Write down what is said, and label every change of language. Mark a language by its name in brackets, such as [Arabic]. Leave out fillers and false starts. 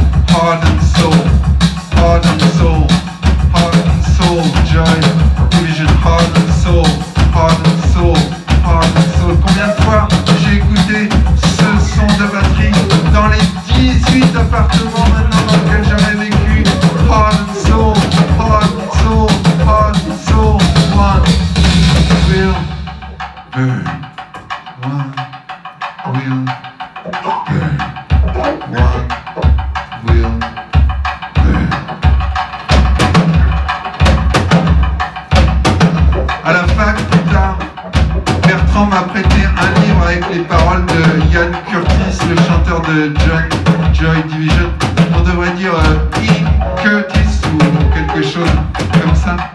[English] Heart and Soul, Heart and Soul, Heart and Soul, Joy Division, Heart and Soul, Heart and Soul, Heart and Soul. [French] Combien de fois j'ai écouté ce son de batterie dans les 18 appartements maintenant dans lesquels j'avais vécu. [English] Heart and Soul, Heart and Soul, Heart and Soul, one will burn, one will burn, one will burn. [French] À la fac, plus tard, Bertrand m'a prêté un livre avec les paroles de Ian Curtis, le chanteur de Joy Division. On devrait dire Ian Curtis ou quelque chose comme ça.